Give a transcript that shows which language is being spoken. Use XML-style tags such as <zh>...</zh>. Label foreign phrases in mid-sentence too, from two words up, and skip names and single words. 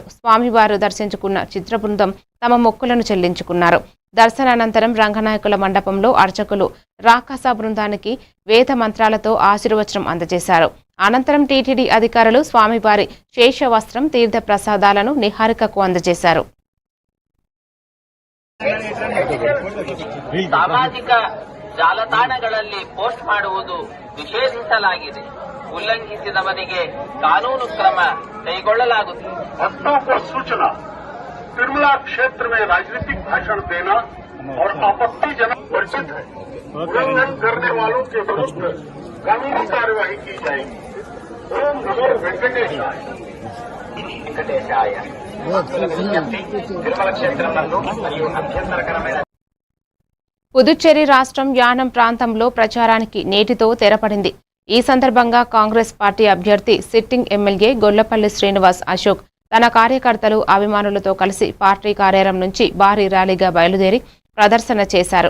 <te>స్వామివారు దర్శించుకున్న చిత్ర బృందం తమ మొక్కులను చెల్లించుకున్నారు. దర్శనానంతరం రంగనాయకుల మండపంలో అర్చకులు రాకాస బృందానికి వేద మంత్రాలతో ఆశీర్వచనం అందజేశారు. అనంతరం టీటీడీ అధికారులు స్వామివారి శేష వస్త్రం, తీర్థ ప్రసాదాలను నిహారికకు అందజేశారు.</te> <kn>ಸಾಮಾಜಿಕ ಜಾಲತಾಣಗಳಲ್ಲಿ ಪೋಸ್ಟ್ ಮಾಡುವುದು ನಿಷೇಧಿಸಲಾಗಿದೆ. ಉಲ್ಲಂಘಿಸಿದವರಿಗೆ ಕಾನೂನು ಕ್ರಮ ಕೈಗೊಳ್ಳಲಾಗುತ್ತದೆ.</kn> <hi>भक्तों को सूचना, तिरुमला क्षेत्र में राजनीतिक भाषण देना और आपत्तिजनक वर्जित है. उल्लंघन करने वालों के विरुद्ध कानूनी कार्यवाही की जाएगी. ओम नमो वेंकटेशाय.</hi> <te>తిరుమల క్షేత్రం నందు మరియు అభ్యంతరకరమైన పుదుచ్చేరి రాష్ట్రం యానం ప్రాంతంలో ప్రచారానికి నేటితో తెరపడింది. ఈ సందర్భంగా కాంగ్రెస్ పార్టీ అభ్యర్థి</te> <en>sitting MLA</en> <te>గొల్లపల్లి శ్రీనివాస్ అశోక్ తన కార్యకర్తలు, అభిమానులతో కలిసి పార్టీ కార్యాలయం నుంచి భారీ ర్యాలీగా బయలుదేరి ప్రదర్శన చేశారు.</te>